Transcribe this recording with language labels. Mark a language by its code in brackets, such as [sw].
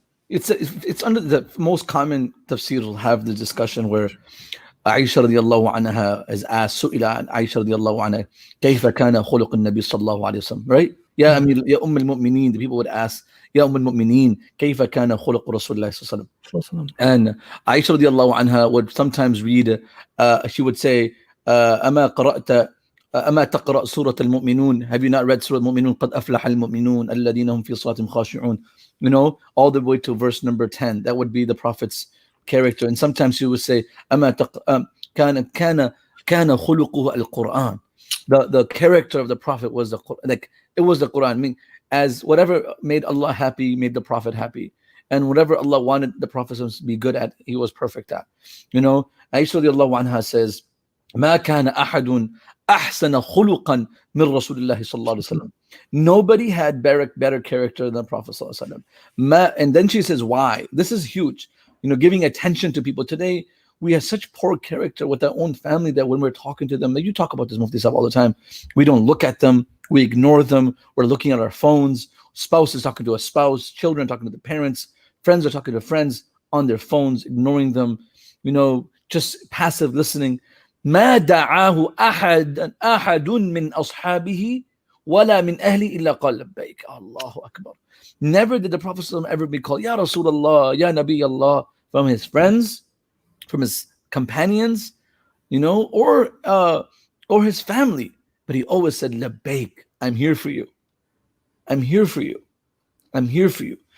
[en] It's under the most common tafsir will have the discussion where Aisha radiallahu anha is asked, Su'ila an Aisha radiallahu anha, [ar] كيف كان خلق النبي صلى الله عليه وسلم, [en] right? [ar] Ya al-Mu'mineen, [en] the people would ask, [ar] Ya al-Mu'mineen, كيف كان خلق رسول الله صلى الله عليه وسلم. [en] And Aisha radiallahu anha would sometimes read, she would say, [ar] أما تقرأ سورة المؤمنون? [en] Have you not read Surah Al-Mu'minun? [ar] قد أفلح المؤمنون الذين هم في صلاتهم خاشعون. [en] All the way to verse number 10. That would be the Prophet's character. And sometimes she would say, [ar] كان خلقه القرآن. [en] The character of the Prophet was it was the Quran. As whatever made Allah happy, made the Prophet happy. And whatever Allah wanted the Prophet to be good at, he was perfect at. [ar] Aisha radiallahu anha says, ما كان أحد أحسن خلقا من رسول الله صلى الله عليه وسلم. [en] Nobody had better character than the Prophet صلى الله عليه وسلم. And then she says, why? This is huge. Giving attention to people. Today, we have such poor character with our own family that when we're talking to them, like you talk about this Mufti Sahib all the time, we don't look at them, we ignore them, we're looking at our phones, spouse is talking to a spouse, children talking to the parents, friends are talking to friends on their phones, ignoring them, just passive listening. [ar] ما دعاه أحد من أصحابه ولا من أهلي إلا قال لبيك. Allahu Akbar. [en] Never did the Prophet ﷺ ever be called Ya Rasulullah, Ya Nabi Allah, from his friends, from his companions, or his family. But he always said, Labbaik, I'm here for you. I'm here for you. I'm here for you.